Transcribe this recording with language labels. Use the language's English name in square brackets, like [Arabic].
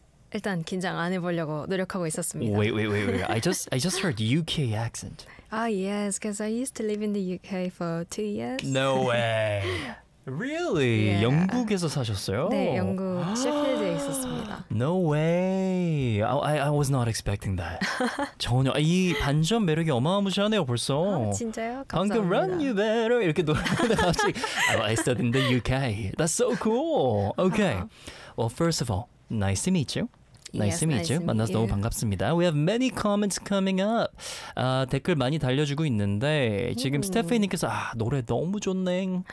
[Korean] 일단 긴장 안 해보려고 노력하고 있었습니다. [English] Wait. I just heard UK accent. Ah, yes, because I used to live in the UK for 2 years. No way. Really? Yeah. [Korean] 영국에서 사셨어요? 네, 영국 셰필드에 있었습니다. [English] No way. I was not expecting that. [Korean] 전혀. 이 반전 매력이 어마어마하네요, 벌써. 진짜요? 방금 [English] Run You Better [Korean] 이렇게 노래하는데 갑자기 [English] I studied in the UK. That's so cool. Okay. Well, first of all, nice to meet you. Nice to meet you. [Korean] 만나서 너무 반갑습니다. [English] We have many comments coming up. [Korean] 댓글 많이 달려주고 있는데 지금 스테피님께서 노래 너무 좋네.